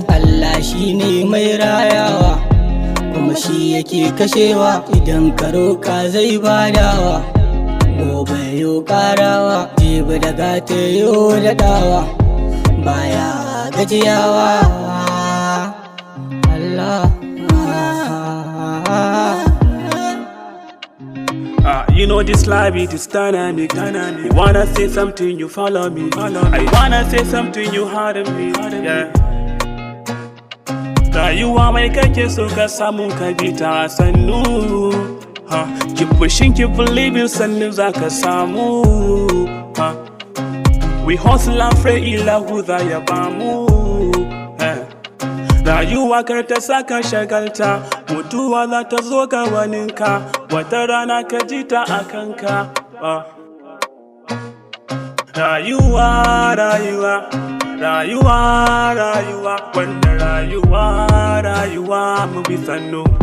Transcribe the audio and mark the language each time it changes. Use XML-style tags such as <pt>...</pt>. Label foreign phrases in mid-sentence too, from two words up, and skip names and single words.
<ha>Allah shi ne mai rayawa, kuma shi yake kashewa. Idan ka roƙa zai badawa, gobe yo ƙarawa, jibi da gata yo daɗawa, baya gajiyawa. Allah.</ha> <en>You know this life it is dynamic. You wanna say something, you follow me. I wanna say something, you heard me. Yeah.</en> <ha>Rayuwa mai kake so ka samu ka bi ta sannu.</ha> <en>Keep pushing, keep believing,</en> <ha>sannu za ka samu.</ha> <en>We hustle and pray</en> <ha>ilahu za ya bamu. Rayuwa kar ta saka shagalta, mutuwa za ta zo ga waninka, wata rana ka ji ta a kanka. Rayuwa, rayuwa, rayuwa, rayuwa, wanda rayuwa, rayuwa mu bi sannu.</ha>